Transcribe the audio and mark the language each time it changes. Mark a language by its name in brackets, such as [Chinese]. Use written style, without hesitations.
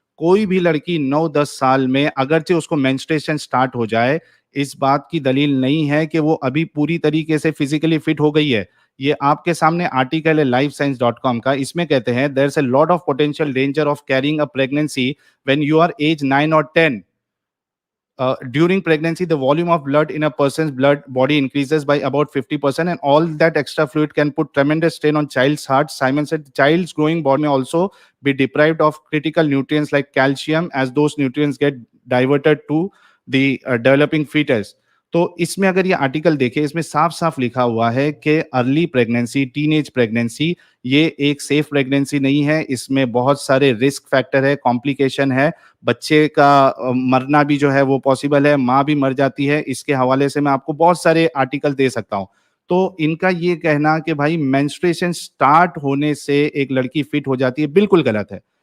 [Hindi] कोई भी लड़की 9-10 साल में अगरचे उसको मेंस्ट्रुएशन स्टार्ट हो जाए, इस बात की दलील नहीं है कि वो अभी पूरी तरीके से फिजिकली फिट हो गई है। ये आपके सामने आर्टिकल है lifescience.com का, इसमें कहते हैं [English] There is a lot of potential danger of carrying a pregnancy when you are age 9 और 10. During pregnancy, the volume of blood in a person's blood body increases by about 50%, and all that extra fluid can put tremendous strain on child's heart. Simon said the child's growing body may also be deprived of critical nutrients like calcium, as those nutrients get diverted to the developing fetus. [Hindi] तो इसमें अगर ये article देखें, इसमें साफ साफ लिखा हुआ है कि अर्ली प्रेगनेंसी, टीनेज प्रेगनेंसी, ये एक सेफ प्रेगनेंसी नहीं है। इसमें बहुत सारे रिस्क फैक्टर है, कॉम्प्लिकेशन है, बच्चे का मरना भी जो है वो पॉसिबल है, माँ भी मर जाती है। इसके हवाले से मैं आपको बहुत सारे आर्टिकल दे सकता हूँ। तो इनका ये कहना कि भाई मेंस्ट्रुएशन स्टार्ट होने से एक लड़की फिट हो जाती है, बिल्कुल गलत है।